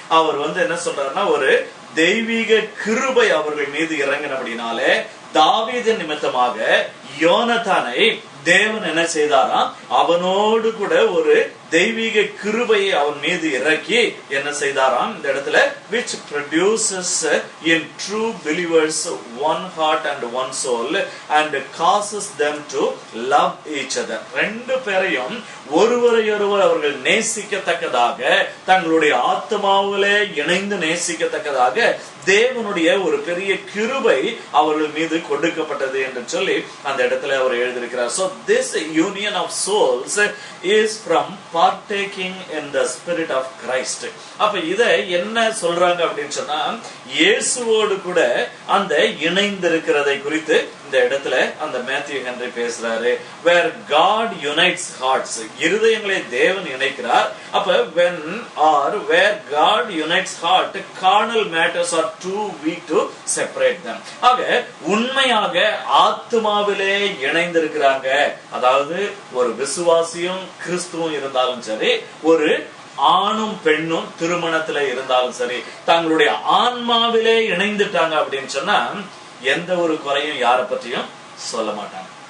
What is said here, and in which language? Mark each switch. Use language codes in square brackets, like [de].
[ta] அவர் வந்து என்ன சொல்றாருன்னா, ஒரு தெய்வீக கிருபை அவர்கள் மீது இறங்கினபடினாலே தாவீது நிமித்தமாக யோனத்தானை தேவன் என்ன செய்தாராம், அவனோடு கூட ஒரு தெய்வீக கிருபையை அவன் மீது இறக்கி என்ன செய்தாராம், இந்த இடத்துல [en] which produces in true believers one heart and one soul and causes them to love each other. [ta] ரெண்டு பேரையும் ஒருவரையொருவர் அவர்கள் நேசிக்கத்தக்கதாக, தங்களுடைய ஆத்மாவிலே இணைந்து நேசிக்கத்தக்கதாக தேவனுடைய ஒரு பெரிய கிருபை அவர்கள் மீது கொடுக்கப்பட்டது என்று சொல்லி அந்த இடத்துல அவர் எழுதியிருக்கிறார். [en] So this union of souls is from partaking in the spirit of Christ. [ta] அப்ப இத என்ன சொல்றாங்க அப்படின்னு சொன்னா, இயேசுவோடு கூட அந்த இணைந்திருக்கிறதை குறித்து இந்த இடத்துல அந்த மேத்யூ ஹென்றி பேசுறாரு. [en] where God unites hearts, [ta] இருதயங்களை தேவன் இணைக்கிறார். [en] அப்ப where God unites heart, carnal matters are too weak to separate them. [ta] ஆக உண்மையாக ஆத்மாவிலே இணைந்திருக்கிறாங்க. அதாவது ஒரு விசுவாசியும் கிறிஸ்துவும் இருந்தாலும் சரி, ஒரு ஆணும் பெண்ணும் திருமணத்துல இருந்தாலும் சரி, தங்களுடைய ஆன்மாவிலே இணைந்துட்டாங்க அப்படின்னு சொன்னா எந்த ஒரு குறையும் யாரை பற்றியும் சொல்ல மாட்டாங்க.